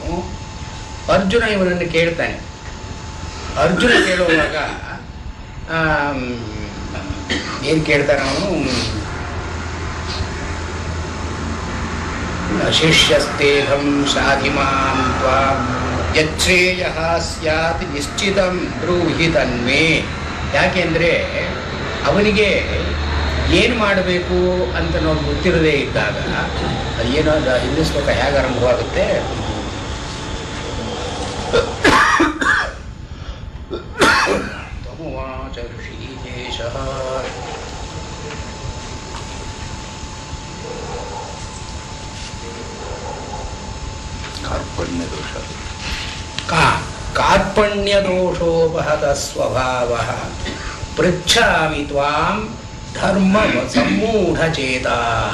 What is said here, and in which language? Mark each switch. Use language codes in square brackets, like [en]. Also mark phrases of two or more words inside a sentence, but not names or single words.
[kn] ಅರ್ಜುನ ಇವನನ್ನು ಕೇಳ್ತಾನೆ. ಅರ್ಜುನ ಕೇಳುವಾಗ ಏನು ಕೇಳ್ತಾನೆ ಅವನು? [sa] ಶಿಷ್ಯಸ್ತೇಹಂ ಶಾಧಿಮಾಂ ತ್ವಾಂ ಯಚ್ಛ್ರೇಯಃ ಸ್ಯಾತ್ ನಿಶ್ಚಿತಂ ಬ್ರೂಹಿ ತನ್ಮೇ. [kn] ಯಾಕೆಂದರೆ ಅವನಿಗೆ ಏನು ಮಾಡಬೇಕು ಅಂತ ನಾವು ಗೊತ್ತಿರದೇ ಇದ್ದಾಗ ಏನೋ ಹಿಂದಿನ ಶ್ಲೋಕ ಹೇಗೆ ಆರಂಭವಾಗುತ್ತೆ? [sa] ತಮುವಾಚ ಋಷಿಕೇಶಃ ಕಾರ್ಪಣ್ಯದೋಷೋಪಹತ ಸ್ವಭಾವಃ ಪೃಚ್ಛಾಮಿ ತ್ವಾಂ ಧರ್ಮ ಸಮ್ಮೂಢಚೇತಾಃ.